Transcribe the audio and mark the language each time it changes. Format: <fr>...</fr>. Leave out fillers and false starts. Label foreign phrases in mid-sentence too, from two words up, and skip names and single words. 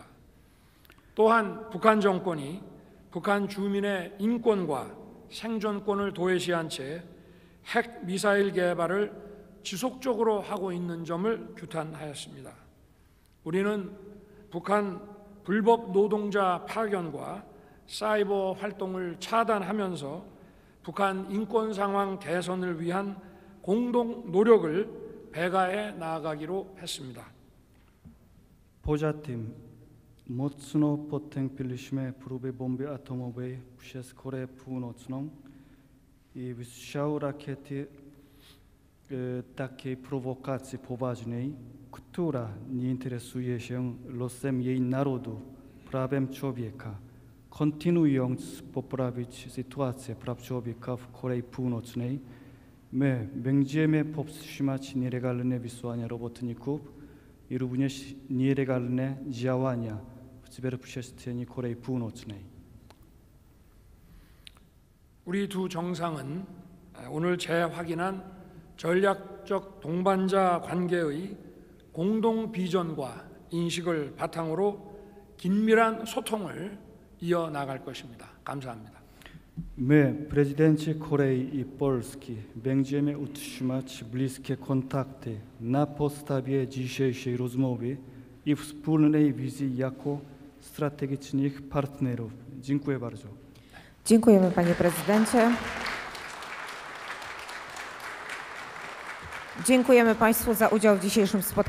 <ko>또한 북한 정권이 북한 주민의 인권과 생존권을 도외시한 채 핵 미사일 개발을 지속적으로 하고 있는 점을 규탄하였습니다. 우리는 북한 불법 노동자 파견과 사이버 활동을 차단하면서 북한 인권 상황 개선을 위한 공동 노력을 배가해 나아가기로 했습니다.</ko> <pl>Poza tym mocno potępiliśmy próby bomby atomowej przez Koreę Północną i wystrzał rakiety takiej prowokacji poważnej, która nie interesuje się losem jej narodu, prawem człowieka. Kontynuując poprawić sytuację praw człowieka w Korei Północnej, my będziemy powstrzymać nielegalne wysłania robotników i również nielegalne działania w cyberprzestrzeni Korei Północnej.</pl> <ko>우리 두 정상은 오늘 재확인한 전략적 동반자 관계의 공동 비전과 인식을 바탕으로 긴밀한 소통을 이어나갈 것입니다. 감사합니다.</ko> <pl>My, prezydenci Korei i Polski, będziemy utrzymać bliskie kontakty na podstawie dzisiejszej rozmowy i wspólnej wizji jako strategicznych partnerów. Dziękuję bardzo. Dziękujemy, panie prezydencie. Dziękujemy państwu za udział w dzisiejszym spotkaniu.</pl>